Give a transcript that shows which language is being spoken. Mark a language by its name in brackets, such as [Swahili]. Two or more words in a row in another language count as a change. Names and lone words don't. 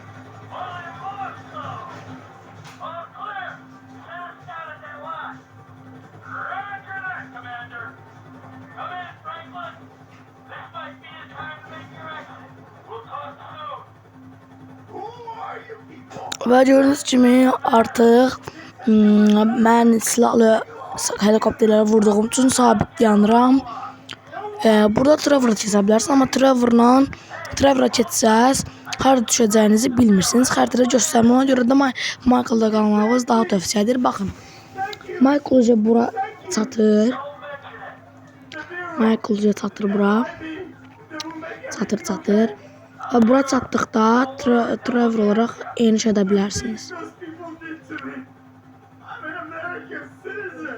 [English] Only more so. All clear. Send us down at that line. Roger that, Commander. Come in, Franklin. This might be the time to make your exit. We'll talk soon. Who are you people? [Azerbaijani] Və gördüyünüz kimi artıq mən silahlı helikopterləri vurduğum üçün sabit yanıram. Burada Trevor'a keçə bilərsiniz, amma Trevor'a keçsəz harada düşəcəyinizi bilmirsiniz. Xəritədə göstərmir, ona görə də Michael'da qalmağınız daha tövsiyədir. Baxın, Michael bura çatır. Michael çatır bura. Çatır. Və bura çatdıqda Trevor olaraq eniş edə bilərsiniz. [English] Those people did to me. I'm an American citizen.